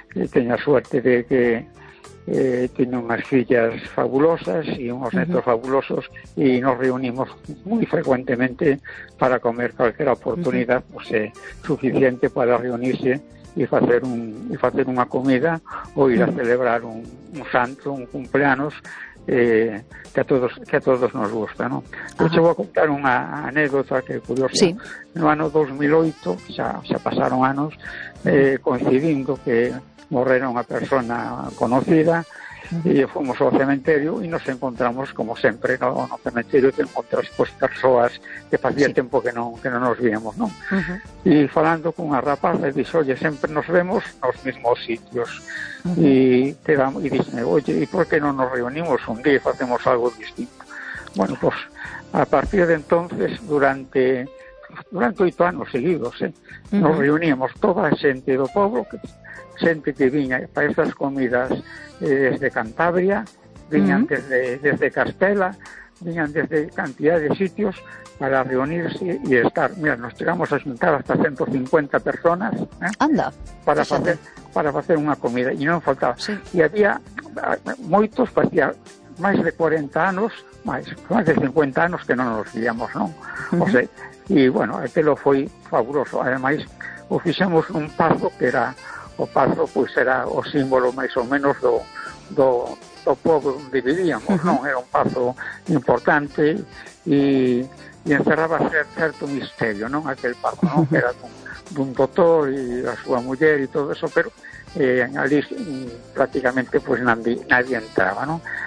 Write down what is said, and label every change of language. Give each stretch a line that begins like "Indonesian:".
Spanish: Tenía suerte de que tenía unas fillas fabulosas y unos netos fabulosos, y nos reunimos muy frecuentemente para comer. Cualquier oportunidad suficiente para reunirse
Galician: e facer unha comida ou ir a celebrar un santo, un cumpleanos que a todos nos gusta, ¿no? Eu te vou contar unha anécdota que é curiosa. Sí. No ano 2008, xa pasaron anos, coincidindo que morrera unha persona conocida, e fomos ao cementerio e nos encontramos, como sempre, ¿no? No cementerio te encontras pues, persoas que facía tempo que non nos víamos, ¿no? E falando con unha rapaza, dixo, oye, sempre nos vemos nos mesmos sitios. E dixo, oye, e por que non nos reunimos un día e facemos algo distinto? Bueno, pues, a partir de entonces, durante 8 anos seguidos, ¿eh? Nos reuníamos toda a xente do pobo, xente que viña para estas comidas desde Cantabria, viñan desde Castela, viñan desde cantidad de sitios para reunirse y estar. Mira, nos chegamos a xuntar hasta 150 personas, ¿eh? Anda, para facer unha comida, e non faltaba. Sí. E había moitos, facía máis de 40 anos, máis de 50 anos que non nos víamos, non? O sea, e, bueno, aquilo foi fabuloso. Ademais, o fixemos un pazo que era o pazo pois era o símbolo máis ou menos do pobo onde vivíamos, non? Era un pazo importante e encerraba certo misterio, non? Aquel pazo, non? Era dun doutor e a súa muller e todo eso, pero ali prácticamente pois nadie entraba, non?